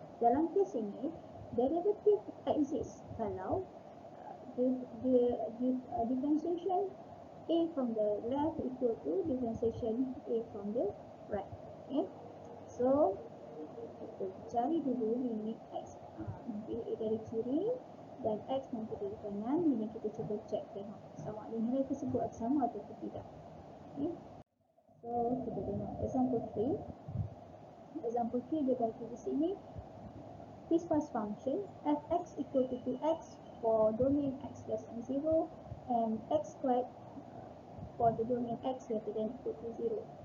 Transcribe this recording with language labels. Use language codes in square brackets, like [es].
[en] Dalam kes ini, derivative exist kalau differentiation a from the left equal to differentiation a from the right. [ms] Okay, so kita cari dulu limit x menghampiri a dari kiri dan x menghampiri dari kanan. Ini kita cuba check tengok sama ada nilai tersebut sama atau tidak. Okay, so kita tengok example 3. [en] Example 3 dia bagi di sini piecewise function fx equal to 2x for domain x less than 0 and x squared for the domain x greater than equal to 0.